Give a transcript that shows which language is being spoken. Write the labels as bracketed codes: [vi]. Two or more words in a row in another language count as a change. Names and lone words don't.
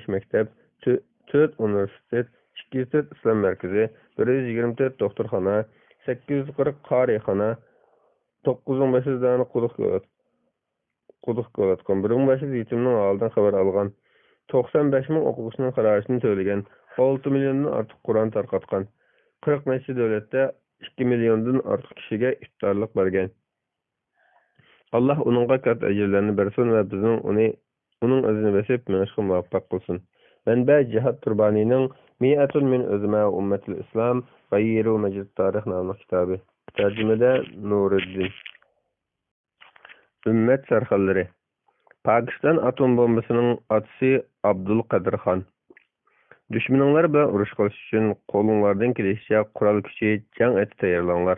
[uz] maktab, 4 universitet, 204 islom markazi, 124 doktorxona, 840 qorixona, 9500 dona quduq ko'latgan, 1500 yetimning holidan xabar olgan, 95 ming o'quvchining xarajini to'lagan, 6 milliondan ortiq Qur'on tarqatgan, 40 necha davlatda 2 milliondan ortiq kishiga iftorlik bergan. Alloh uningga katta ajrlarni bersin va bizning uning izini bosib minishga muvaffaq qilsin. Manba Jihad Turbanining Mi'atun min uzma ummatil Islam g'ayyiru majid tarix nomli kitobi. Tarjimada Nuriddin. Ümmet sarxallari. Pokiston atom bombasining otisi Abdul Qadir Xon. Düşmanlar bilan urush qilish uchun qo'lingizdan kelishicha qurol kuchi jang eti tayyorlanglar.